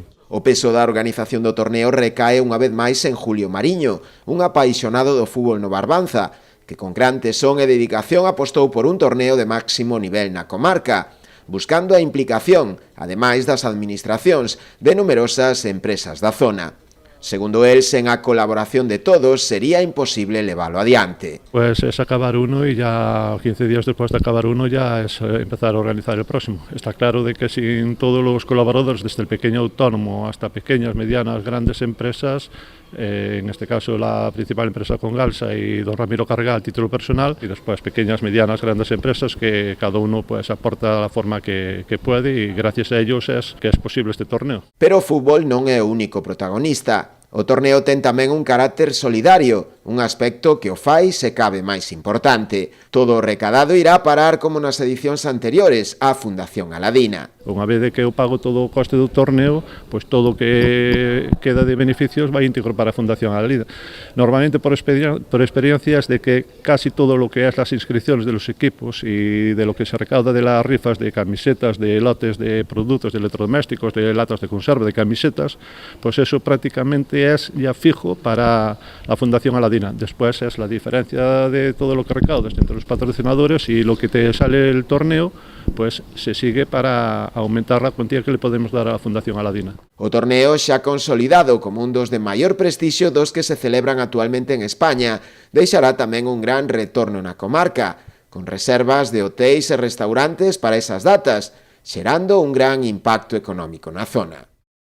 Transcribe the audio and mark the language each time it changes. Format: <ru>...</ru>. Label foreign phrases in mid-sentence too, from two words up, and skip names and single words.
<gl>O peso da organización do torneo recae unha vez máis en Julio Mariño, un apaixonado do fútbol no Barbanza, que con gran tesón e dedicación apostou por un torneo de máximo nivel na comarca, buscando a implicación, ademais das administracións, de numerosas empresas da zona. Segundo el, sen a colaboración de todos, sería imposible leválo adiante.</gl> <es>Pues es acabar uno y ya 15 días después de acabar uno ya es empezar a organizar el próximo. Está claro de que sin todos los colaboradores, desde el pequeño autónomo hasta pequeñas, medianas, grandes empresas, en este caso la principal empresa con Galsa y don Ramiro Carga al título personal, y después pequeñas, medianas, grandes empresas que cada uno pues aporta la forma que puede, y gracias a ellos es que es posible este torneo.</es> <gl>Pero o fútbol non é o único protagonista. O torneo ten tamén un carácter solidario, un aspecto que o fai se cabe máis importante. Todo o recadado irá parar, como nas edicións anteriores, á Fundación Aladina. Unha vez de que eu pago todo o coste do torneo, pois todo o que queda de beneficios vai íntegro para a Fundación Aladina.</gl> <es>Normalmente por experiencias de que casi todo lo que es las inscripciones de los equipos y de lo que se recauda de las rifas de camisetas, de lotes de productos, de electrodomésticos, de latas de conserva, de camisetas, pues eso prácticamente es ya fijo para la Fundación Aladina. Después es la diferencia de todo lo que recaudas entre los patrocinadores y lo que te sale el torneo, pues se sigue para aumentar a cuantía que le podemos dar a la Fundación Aladina.</es> <gl>O torneo xa consolidado como un dos de maior prestixio dos que se celebran actualmente en España, deixará tamén un gran retorno na comarca, con reservas de hotéis e restaurantes para esas datas, xerando un gran impacto económico na zona.</gl>